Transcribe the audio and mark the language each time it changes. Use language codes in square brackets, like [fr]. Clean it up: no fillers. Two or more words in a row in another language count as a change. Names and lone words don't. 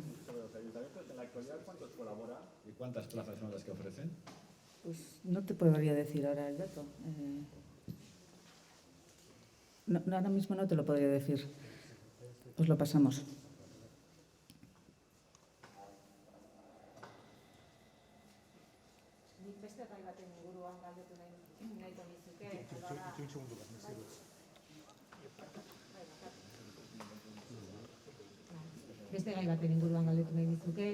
[es] Los ayuntamientos en la actualidad, ¿cuántos colaboran y cuántas plazas son las que ofrecen? Pues no te podría decir ahora el dato. Ahora mismo no te lo podría decir. Os lo pasamos. [eu] Beste gai baten inguruan galdetu nahiko nizuke. Beste gai baten inguruan galdetu nahi nizuke.